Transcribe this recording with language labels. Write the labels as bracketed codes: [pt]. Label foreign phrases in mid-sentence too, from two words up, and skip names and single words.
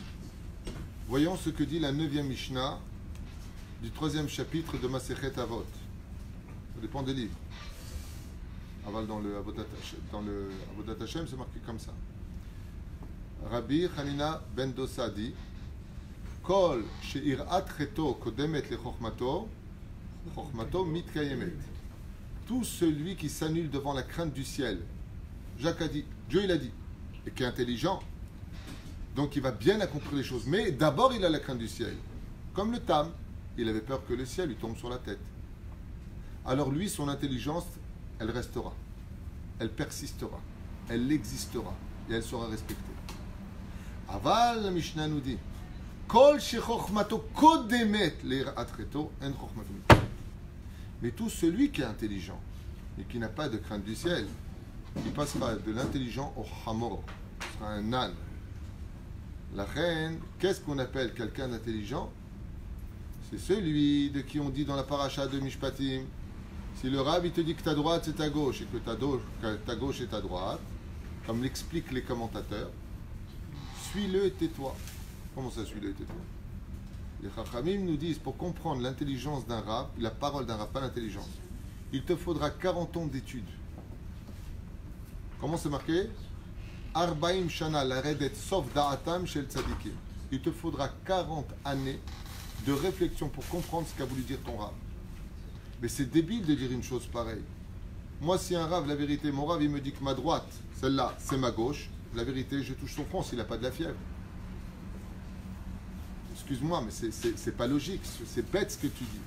[fr] Voyons ce que dit la 9e Mishnah du 3e chapitre de Masechet Avot. Ça dépend des livres. Aval dans le Avodat Hashem, c'est marqué comme ça. Rabbi Hanina ben Dosa dit [he] כל שיראת חטאו קודמת לחכמתו, חכמתו מתקיימת. [fr] Tout celui qui s'annule devant la crainte du ciel. Jacques a dit, Dieu il a dit, et qui est intelligent. Donc il va bien accomplir les choses. Mais d'abord, il a la crainte du ciel. Comme le Tam, il avait peur que le ciel lui tombe sur la tête. Alors lui, son intelligence, elle restera. Elle persistera. Elle existera. Et elle sera respectée. Aval, la Mishnah nous dit, [he] כל שחכמתו קודמת לעטרתו אין חכמתו מכל. [fr] Mais tout celui qui est intelligent et qui n'a pas de crainte du ciel, il passera de l'intelligent au hamor. Ce sera un âne. La reine, qu'est-ce qu'on appelle quelqu'un d'intelligent? C'est celui de qui on dit dans la paracha de Mishpatim, si le Rav il te dit que ta droite c'est ta gauche et que ta gauche est ta droite, comme l'expliquent les commentateurs, suis-le et tais-toi. Comment ça, suis-le et tais-toi? Les Chachamim nous disent, pour comprendre l'intelligence d'un Rav, la parole d'un Rav, pas l'intelligence, il te faudra 40 ans d'études. Comment c'est marqué? [he] ארבעים שנה לרדת סוף דעתם של צדיקים. [fr] Il te faudra 40 années de réflexion pour comprendre ce qu'a voulu dire ton Rav. Mais c'est débile de dire une chose pareille. Moi, si un Rav, la vérité, mon Rav, il me dit que ma droite, celle-là, c'est ma gauche, la vérité, je touche son front s'il n'a pas de la fièvre. Excuse-moi, mais c'est pas logique, c'est bête ce que tu dis.